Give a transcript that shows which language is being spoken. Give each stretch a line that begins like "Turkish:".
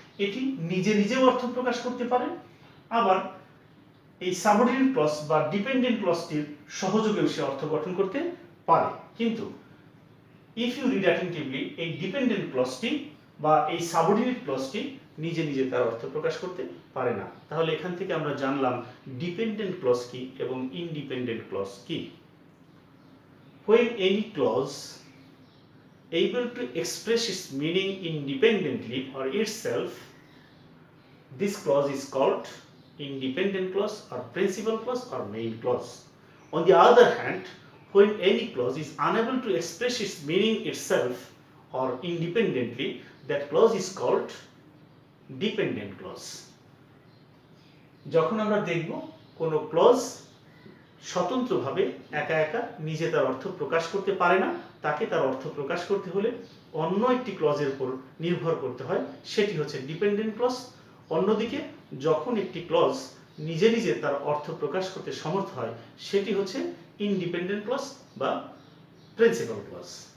Bangla: এটি নিজে নিজেও অর্থ প্রকাশ করতে পারে, আবার এই সাবঅর্ডিনেট ক্লজ বা ডিপেন্ডেন্ট ক্লজটির সহযোগেও সে অর্থ গঠন করতে পারে। কিন্তু
English: if you read attentively
Bangla: এই ডিপেন্ডেন্ট ক্লজটি বা এই সাবঅর্ডিনেট ক্লজটি নিজে নিজে তার অর্থ প্রকাশ করতে পারে না। তাহলে এখান থেকে আমরা জানলাম ডিপেন্ডেন্ট ক্লজ কি এবং ইনডিপেন্ডেন্ট ক্লজ কি।
English: When any clause able to express its meaning independently or itself, this clause is called independent clause or principal clause or main clause. On the other hand, when any clause is unable to express its meaning itself or independently, that clause is called dependent clause.
Bangla: যখন আমরা দেখব কোন clause স্বতন্ত্রভাবে একা একা নিজে তার অর্থ প্রকাশ করতে পারে না, তাকে তার অর্থ প্রকাশ করতে হলে অন্য একটি ক্লজের উপর নির্ভর করতে হয়, সেটি হচ্ছে ডিপেন্ডেন্ট ক্লজ। অন্যদিকে যখন একটি ক্লজ নিজে নিজে তার অর্থ প্রকাশ করতে সমর্থ হয়, সেটি হচ্ছে ইনডিপেন্ডেন্ট ক্লজ বা প্রিন্সিপাল ক্লজ।